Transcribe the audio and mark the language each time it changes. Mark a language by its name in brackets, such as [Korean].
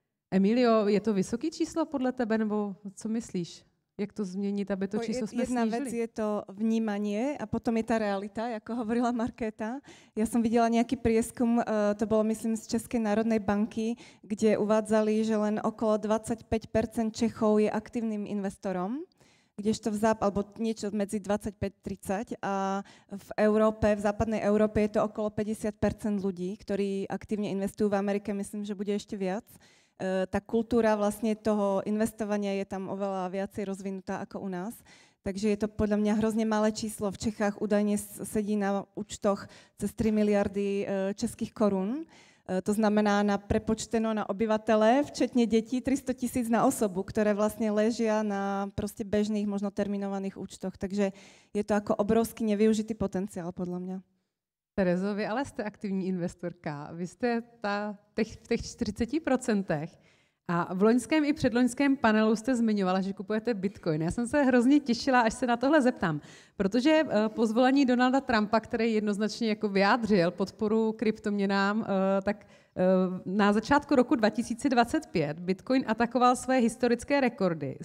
[Czech] Emilio, je to vysoké číslo podle tebe, nebo co myslíš? Jak to změnit, aby to číslo jsme [Slovak] Jedna [Czech] snížili? [Slovak] vec je to vnímanie a potom je tá realita, ako hovorila Markéta. Ja som videla nejaký prieskum, to bolo myslím z Českej národnej banky, kde uvádzali, že len okolo 25% Čechov je aktívnym investorom, kdežto alebo niečo medzi 25-30 a v Európe, v západnej Európe je to okolo 50% ľudí, ktorí aktívne investujú. V Amerike myslím, že bude ešte viac. Tá kultúra vlastne toho investovania je tam oveľa viacej rozvinutá ako u nás. Takže je to podľa mňa hrozne malé číslo. V Čechách údajne sedí na účtoch cez 3 miliardy českých korún. To znamená [Czech] prepočteno na obyvatele, včetne [Slovak] detí, 300 000 na osobu, ktoré vlastne ležia na proste bežných, možno terminovaných účtoch. Takže je to ako obrovský nevyužitý potenciál, podľa mňa. [Czech] Terezo, vy ale jste aktivní investorka. Vy jste v těch 40%. A v loňském i předloňském panelu jste zmiňovala, že kupujete bitcoin. Já jsem se hrozně těšila, až se na tohle zeptám, protože po zvolení Donalda Trumpa, který jednoznačně jako vyjádřil podporu kryptoměnám, tak na začátku roku 2025 bitcoin atakoval své historické rekordy.